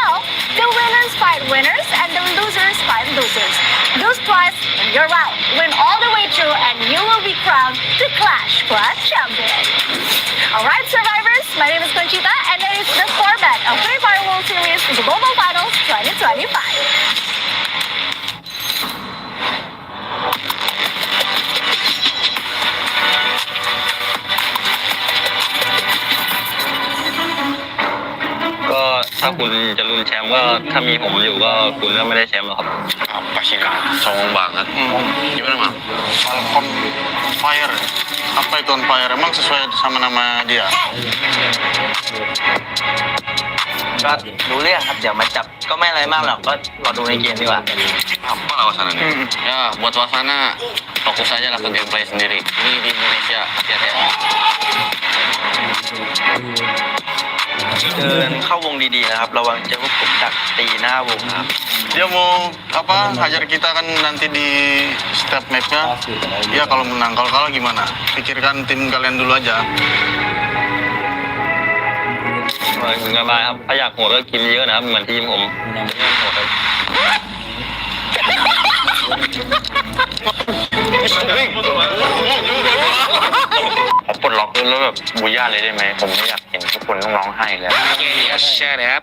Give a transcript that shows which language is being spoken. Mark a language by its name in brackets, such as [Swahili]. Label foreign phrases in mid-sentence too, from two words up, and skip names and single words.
[English] So the winner your route. Win all the way through and you will be crowned the Clash champion. Alright, survivors, my name is Conchita and it is the format of Free Fire World Series Global Finals 2025. [Thai] ก็ถ้าคุณจะลุ้นแชมป์ก็ถ้ามีผมอยู่ก็คุณก็ไม่ได้แชมป์หรอกครับ Página, [Indonesian] sombong banget. Gimana, Mam? [English] On fire. [Indonesian] Apa itu [English] on fire? [Indonesian] Emang sesuai sama nama dia? [Thai] ก็รู้เรื่องครับเดี๋ยวมาจับก็ไม่อะไรมากหรอกก็รอดูในเกมดีกว่า [Indonesian] Apa Wasana nih? Ya, buat Wasana, fokus aja lah ke gameplay sendiri. Ini di Indonesia, hati-hati ya. [Thai] เดินเข้าวงดีๆนะครับระวังเจอพวกผมดักตีหน้าวงครับ [Indonesian] Dia mau apa? Hajar kita kan nanti di step mapnya. Ya kalau menang, kalau kalah gimana? Pikirkan tim kalian dulu aja. [Thai] ถึงกันมาครับถ้าอยากโหดก็กินเยอะนะครับเหมือนทีมผมโหดครับ ขอปลดล็อกแล้วแบบบูย่าเลยได้ไหมผมไม่อยากเห็นทุกคนต้องร้องไห้เลย [English] Yes, shut up